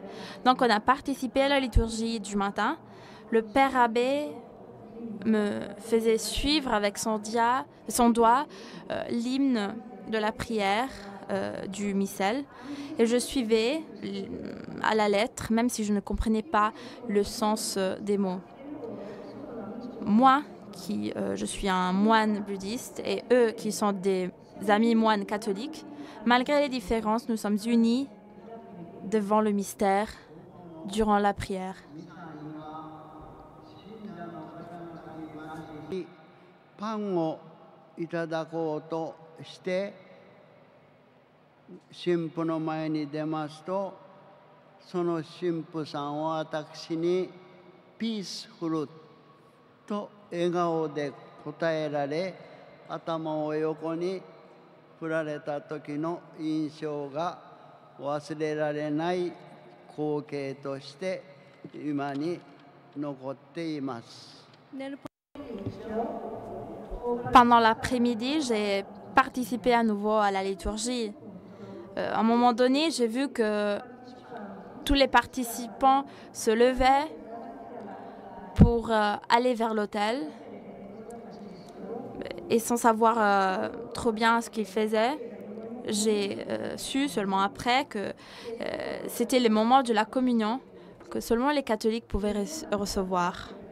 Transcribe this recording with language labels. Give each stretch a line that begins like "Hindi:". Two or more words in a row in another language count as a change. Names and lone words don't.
French: Donc, on a participé à la liturgie du matin. Le père abbé me faisait suivre avec son doigt l'hymne de la prière du missel, et je suivais à la lettre, même si je ne comprenais pas le sens des mots. Moi, je suis un moine bouddhiste, et eux qui sont des amis moines catholiques, malgré les différences, nous sommes unis devant le mystère durant la prière.
Japanese: パンをいただこうとして神父の前に出ますと、その神父さんは私にピースフルと笑顔で答えられ、頭を横に振られた時の印象が忘れられない光景として今に残っています。
French: Pendant l'après-midi, j'ai participé à nouveau à la liturgie. À un moment donné, j'ai vu que tous les participants se levaient pour aller vers l'autel, et sans savoir trop bien ce qu'ils faisaient, j'ai su seulement après que c'était le moment de la communion que seulement les catholiques pouvaient recevoir.